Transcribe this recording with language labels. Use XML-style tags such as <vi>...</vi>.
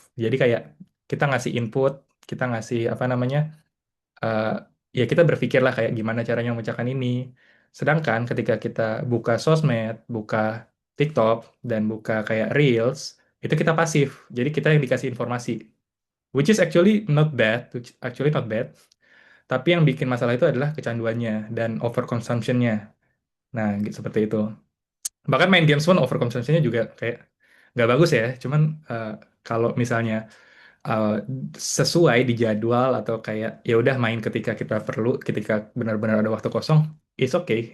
<id>Jadi kayak kita ngasih input, kita ngasih apa namanya, eh, ya kita berpikir lah kayak gimana caranya memecahkan ini. Sedangkan ketika kita buka sosmed, buka TikTok, dan buka kayak Reels, itu kita pasif. Jadi kita yang dikasih informasi.</id> <en>Which is actually not bad, actually not bad.</en> <id>Tapi yang bikin masalah itu adalah kecanduannya dan overconsumption-nya. Nah, gitu, seperti itu. Bahkan main games pun overconsumption-nya juga kayak nggak bagus ya. Cuman eh, kalau misalnya uh, sesuai di jadwal atau kayak ya udah main ketika kita perlu, ketika benar-benar ada waktu kosong,</id> <en>it's okay.</en>